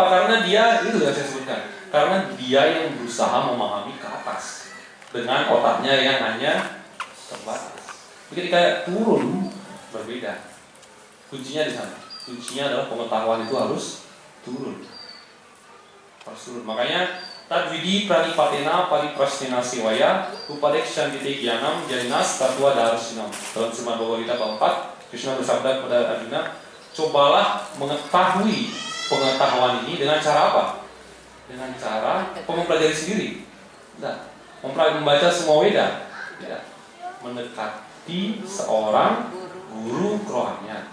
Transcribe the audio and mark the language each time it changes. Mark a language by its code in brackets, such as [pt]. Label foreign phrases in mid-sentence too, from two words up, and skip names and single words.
[id] Karena dia, itu yang saya sebutkan, karena dia yang berusaha memahami ke atas dengan otaknya yang hanya terbatas. Ketika turun, berbeda. Kuncinya di sana. Kuncinya adalah pengetahuan itu harus turun. [sa] Makanya तद्विद्धि प्रणिपातेन परिप्रश्नेन सेवया उपदेक्ष्यन्ति ज्ञानं ज्ञानिनः तत्त्व दर्शिनः. [id] Dalam Srimad Bhagavad Gita bab 4, Krishna bersabda kepada Arjuna, cobalah mengetahui pengetahuan ini dengan cara apa? Dengan cara mempelajari sendiri. Tidak. Membaca semua Weda. Tidak. Mendekati seorang guru kerohanian.